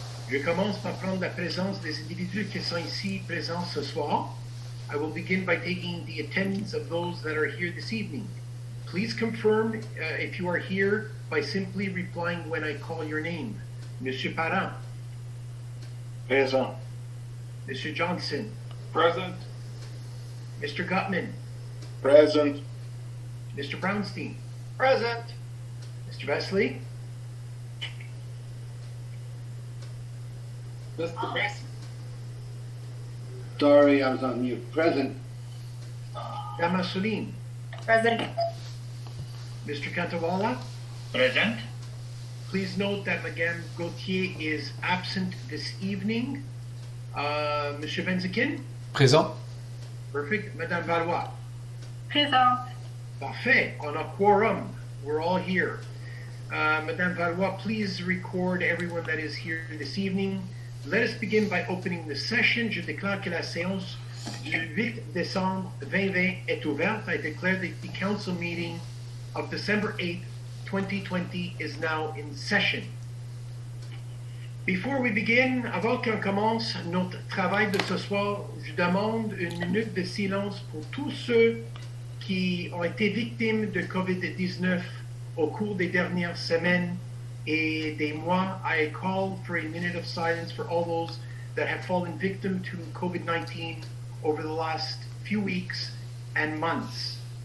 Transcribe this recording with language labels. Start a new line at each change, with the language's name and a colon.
French: Je commence par prendre la présence des individus qui sont ici présents ce soir.
English: I will begin by taking the attendance of those that are here this evening. Please confirm if you are here by simply replying when I call your name.
French: Monsieur Parent. Présent. Monsieur Johnson.
English: Present. Mr. Gutman. Present. Mr. Brownstein. Present. Mr. Vesley. Mr. Present. Sorry, I was on mute. Present.
French: Madame Assouline.
English: Present. Mr. Cantawala. Present. Please note that Madame Gauthier is absent this evening.
French: Monsieur Venzikin. Présent.
English: Perfect. Madame Valois.
French: Présente. Parfait. On a quorum.
English: We're all here. Madame Valois, please record everyone that is here this evening. Let us begin by opening the session.
French: Je déclare que la séance du 8 décembre 2020 est ouverte.
English: I declare that the council meeting of December 8, 2020 is now in session. Before we begin,
French: avant qu'on commence notre travail de ce soir, je demande une minute de silence pour tous ceux qui ont été victimes de COVID-19 au cours des dernières semaines et des mois.
English: I call for a minute of silence for all those that have fallen victim to COVID-19 over the last few weeks and months.